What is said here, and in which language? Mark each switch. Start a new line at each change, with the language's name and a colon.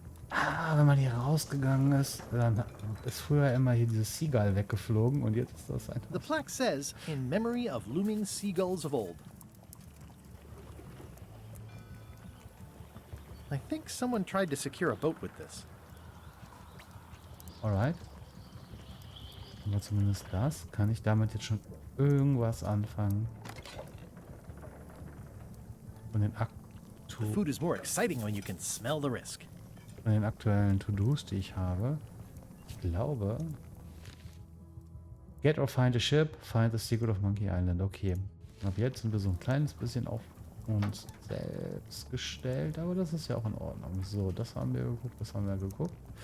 German: Ah, wenn man hier rausgegangen ist, dann ist früher immer hier dieses Seagull weggeflogen und jetzt ist das einfach...
English: The plaque says, in memory of looming seagulls of old. I think someone tried to secure a boat with this. Alright.
German: Aber zumindest das. Kann ich damit jetzt schon irgendwas anfangen? Von den,
English: The food is more exciting when you can smell the risk.
German: von den aktuellen To-Dos, die ich habe. Ich glaube...
English: Get or find a ship, find the secret of Monkey Island. Okay.
German: Ab jetzt sind wir so ein kleines bisschen auf uns selbst gestellt, aber das ist ja auch in Ordnung. So, das haben wir geguckt, das haben wir geguckt.